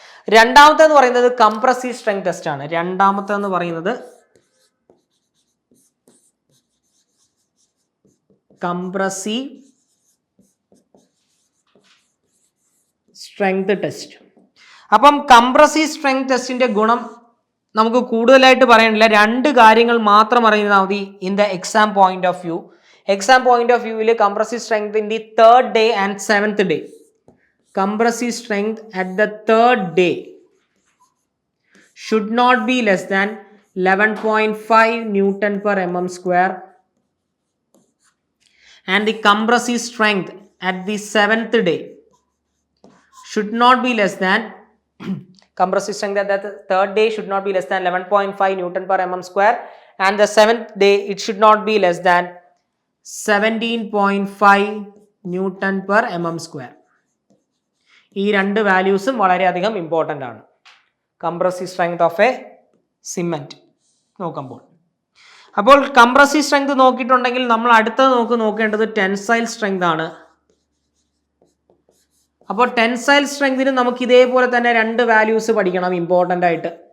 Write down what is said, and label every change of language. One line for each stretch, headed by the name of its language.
Malayalam: രണ്ടാമത്തേന്ന് പറയുന്നത് compressive strength test ആണ്. രണ്ടാമത്തേന്ന് പറയുന്നത് കംപ്രസീവ് സ്ട്രെങ്ത് ടെസ്റ്റ്. അപ്പം കംപ്രസീവ് സ്ട്രെങ്ത് ടെസ്റ്റിന്റെ ഗുണം നമുക്ക് കൂടുതലായിട്ട് പറയാനില്ല. രണ്ട് കാര്യങ്ങൾ മാത്രം അറിഞ്ഞാൽ മതി
English: In the exam point of view.
Malayalam: Exam point of വ്യൂവിൽ compressive സ്ട്രെങ്തിന്റെ
English: 3rd day and 7th day. Compressive strength at the 3rd day should not be less than 11.5 Newton per mm square, and the compressive strength at the 7th day should not be less than compressive strength at the 3rd day should not be less than 11.5 Newton per mm square, and the 7th day it should not be less than 17.5 Newton per mm square.
Malayalam: ഈ രണ്ട് വാല്യൂസും വളരെയധികം important ആണ്
English: compressive strength of a cement
Malayalam: നോക്കുമ്പോൾ. അപ്പോൾ compressive strength നോക്കിയിട്ടുണ്ടെങ്കിൽ നമ്മൾ അടുത്തത് നോക്കേണ്ടത് tensile strength ആണ്. അപ്പോൾ ടെൻസൈൽ സ്ട്രെങ്തിന് നമുക്ക് ഇതേപോലെ തന്നെ രണ്ട് വാല്യൂസ് പഠിക്കണം ഇമ്പോർട്ടൻ്റ് ആയിട്ട്.